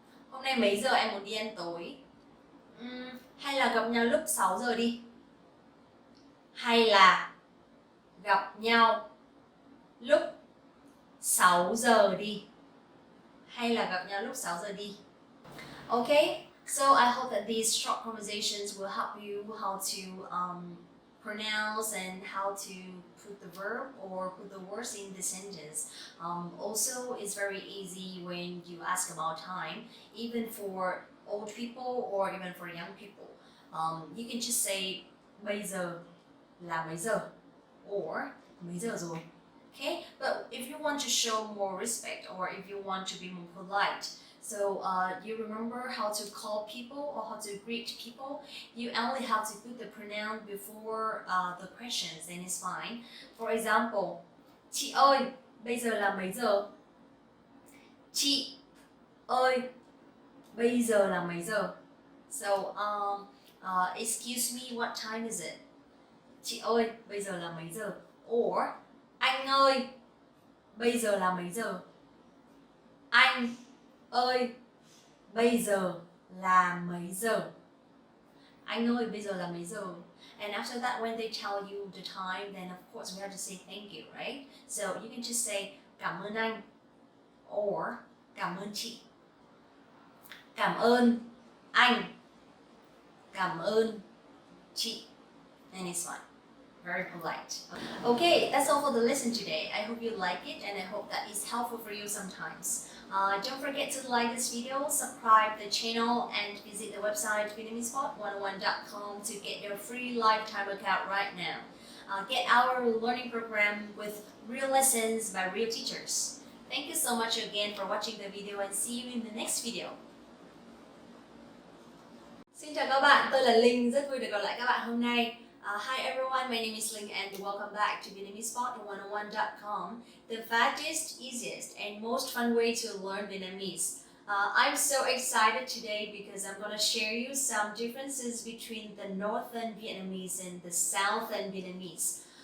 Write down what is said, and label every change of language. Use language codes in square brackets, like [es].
[vi] Hôm nay mấy giờ em muốn đi ăn tối? Hay là gặp nhau lúc 6 giờ đi. Hay là gặp nhau lúc 6 giờ đi. Hay là gặp nhau lúc 6 giờ đi. [en] Okay, so I hope that these short conversations will help you how to pronounce and how to put the verb or put the words in the sentence. Also, it's very easy when you ask about time, even for old people or even for young people. You can just say [vi] bây giờ là mấy giờ [en] or [vi] mấy giờ rồi. [en] Okay, but if you want to show more respect or if you want to be more polite, so you remember how to call people or how to greet people, you only have to put the pronoun before the questions and it's fine. For example, [vi] chị ơi, bây giờ là mấy giờ? Chị ơi, bây giờ là mấy giờ? [en] So, excuse me, what time is it? [vi] Chị ơi, bây giờ là mấy giờ? Or, anh ơi, bây giờ là mấy giờ? Anh ơi, bây giờ là mấy giờ? Anh ơi, bây giờ là mấy giờ? [en] And after that, when they tell you the time, then of course we have to say thank you, right? So you can just say [vi] cảm ơn anh [en] or [vi] cảm ơn chị. Cảm ơn anh. Cảm ơn chị. [en] And it's fine. Very polite. Okay, that's all for the lesson today. I hope you like it and I hope that is helpful for you sometimes. Don't forget to like this video, subscribe the channel and visit the website vietnamesepod101.com to get your free lifetime account right now. Get our learning program with real lessons by real teachers. Thank you so much again for watching the video and see you in the next video. [vi] Xin chào các bạn, tôi là Linh, rất vui được gặp lại các bạn hôm nay. [en] Hi everyone, my name is Linh and welcome back to VietnamesePod101.com, the fastest, easiest and most fun way to learn Vietnamese. I'm so excited today because I'm going to share you some differences between the Northern Vietnamese and the Southern Vietnamese.